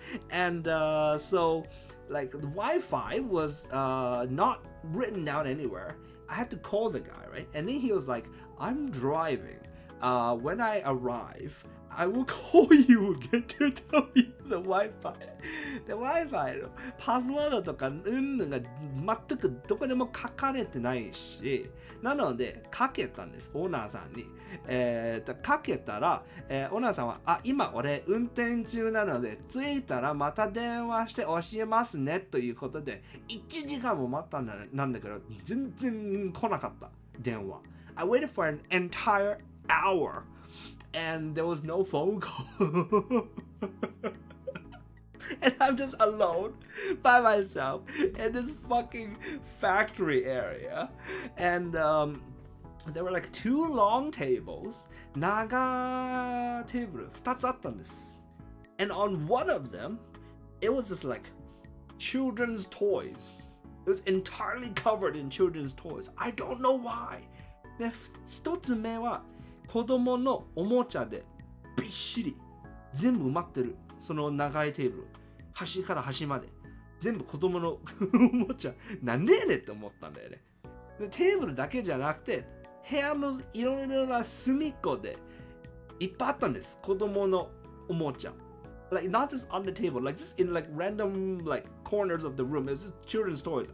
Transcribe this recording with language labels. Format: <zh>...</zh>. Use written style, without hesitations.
<en>And so, the Wi-Fi was not written down anywhere. I had to call the guy, right? And then he was like, I'm driving. When I arrive, I will call you again to tell you the Wi-Fi.</en> <ja>The Wi-Fi のパスワードとかが全くどこでも書かれてないし、なのでかけたんです、オーナーさんに。かけたら、オーナーさんは、今俺運転中なので、着いたらまた電話して教えますねということで、1時間も待ったなんだけど、全然来なかった、電話。</ja> <en>I waited for an entire hour.And there was no phone call. And I'm just alone by myself in this fucking factory area. And there were 2 long tables.</en> <ja>長テーブル2つあったんです。</ja> <en>And on one of them, it was just children's toys. It was entirely covered in children's toys. I don't know why.</en> <ja>で、1つ目は子供のおもちゃでびっしり全部埋まってる。その長いテーブル端から端まで全部子供のおもちゃ。なんでやねんって思ったんだよね。でテーブルだけじゃなくて部屋のいろいろな隅っこでいっぱいあったんです、子供のおもちゃ。</ja> <en>Not just on the table, just in random corners of the room. It's just children's toys.</en>